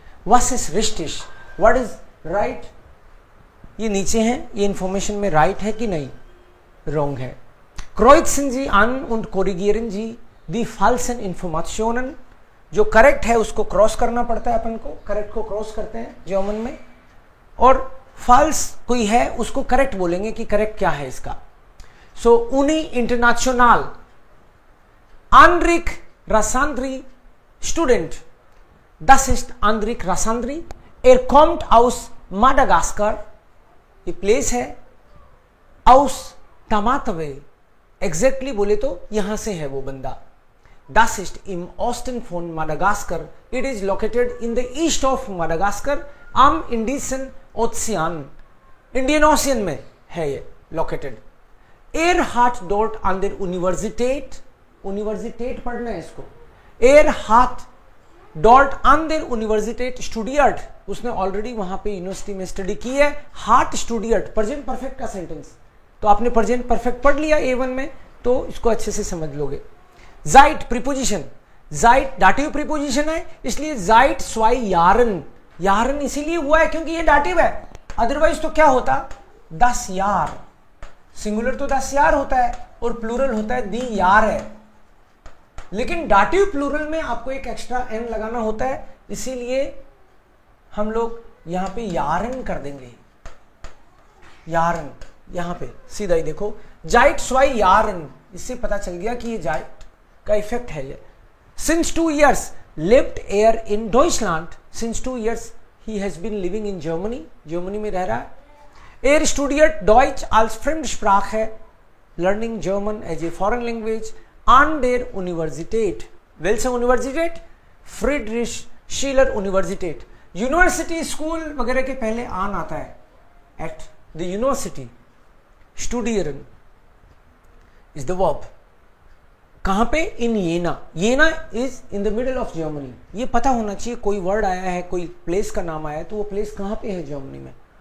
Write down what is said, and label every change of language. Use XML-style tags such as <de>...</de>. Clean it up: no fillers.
<de>Was ist richtig,</de> <en>what is right,</en> <hi>ये नीचे है, ये इंफॉर्मेशन में राइट है कि नहीं, रॉन्ग है।</hi> <de>Kreuzen Sie an und korrigieren Sie die falschen Informationen,</de> <hi>जो करेक्ट है उसको क्रॉस करना पड़ता है अपन को, करेक्ट को क्रॉस करते हैं जर्मन में, और फॉल्स कोई है उसको करेक्ट बोलेंगे कि करेक्ट क्या है इसका।</hi> <de>So, Uni International, Anrik Rassandri Student, das ist Anrik Rassandri, kommt aus Madagaskar,</de> <hi>ये प्लेस है,</hi> <de>aus Tamatave,</de> <hi>एग्जैक्टली बोले तो यहां से है वो बंदा।</hi> <de>Das ist im Osten von Madagaskar,</de> <en>it is located in the east of Madagascar,</en> <de>am Indischen Ozean,</de> <hi>Indian ocean में है ये located.</hi> <de>hat dort an der Universität,</de> <hi>यूनिवर्सिटेट पढ़ना है इसको,</hi> <de>hat dort an der Universität studiert,</de> <hi>उसने already वहां पे university में स्टडी की है।</hi> <de>hat studiert</de> <hi>प्रेजेंट परफेक्ट का सेंटेंस, तो आपने प्रेजेंट परफेक्ट पढ़ लिया A1 में, तो इसको अच्छे से समझ लोगे। Seit preposition, Seit dative preposition है, इसलिए</hi> <de>Seit 2 Jahren,</de> <hi>यारन इसीलिए हुआ है क्योंकि ये डाटिव है, अदरवाइज तो क्या होता, 10 यार, सिंगुलर तो 10 यार होता है और प्लूरल होता है दी यार है, लेकिन डाटिव प्लूरल में आपको एक एक्स्ट्रा एन लगाना होता है, इसीलिए हम लोग यहां पे यारन कर देंगे, यारन यहां पे सीधा ही देखो, जाइट स्वाई यारन, इससे पता चल गया कि ये जाइट का इफेक्ट है ये।</hi> <en>since 2 years lived here in Deutschland, since 2 years he has been living in Germany,</en> <hi>Germany में रह रहा है।</hi> <de>Er studiert Deutsch als Fremdsprache,</de> <en>learning German as a foreign language</en> <de>an der Universität, welche Universität,</de> <hi>Friedrich Schiller Universität, university school वगैरह के पहले आन आता है,</hi> <en>at the university, studieren is the verb,</en> <hi>कहां पे, इन येना, येना</hi> <en>is in the middle of Germany,</en> <hi>ये पता होना चाहिए, कोई वर्ड आया है, कोई प्लेस का नाम आया है, तो वो प्लेस कहां पे है जर्मनी में।</hi>